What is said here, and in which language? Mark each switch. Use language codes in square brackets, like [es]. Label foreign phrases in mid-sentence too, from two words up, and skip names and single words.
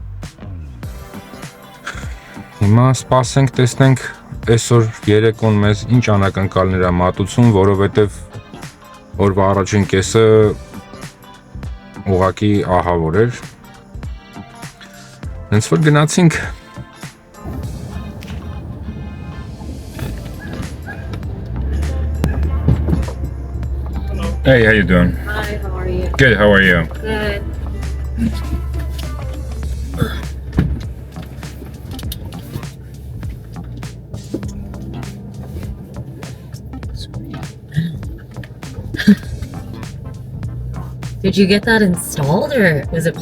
[hy] հիմա սպասենք տեսնենք այսօր երեկոն մեզ ինչ անակնկալներ է մատուցում որովհետեւ օրվա առաջին կեսը ուղղակի ահավոր էր հենց որ գնացինք [en] Hey, how you doing? Hi, how are you? Good, how are you? Good. Did you get that installed or was it part